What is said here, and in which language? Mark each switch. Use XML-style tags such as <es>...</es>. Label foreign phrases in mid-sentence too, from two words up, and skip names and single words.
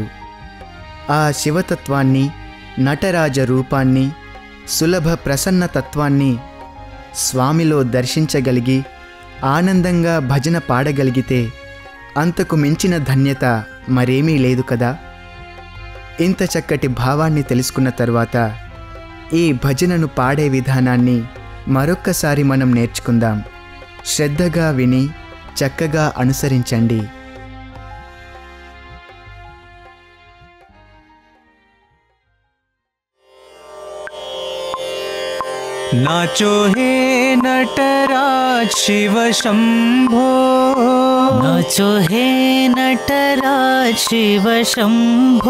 <te>ఆ శివతత్వాన్ని, నటరాజ రూపాన్ని, సులభ ప్రసన్నతత్వాన్ని స్వామిలో దర్శించగలిగి ఆనందంగా భజన పాడగలిగితే అంతకు మించిన ధన్యత మరేమీ లేదు కదా. ఇంత చక్కటి భావాన్ని తెలుసుకున్న తర్వాత ఈ భజనను పాడే విధానాన్ని మరొక్కసారి మనం నేర్చుకుందాం. శ్రద్ధగా విని చక్కగా అనుసరించండి.</te> <hi>नाचो हे नटराज शिव शंभो। नाचो हे नटराज शिव शंभो।</hi>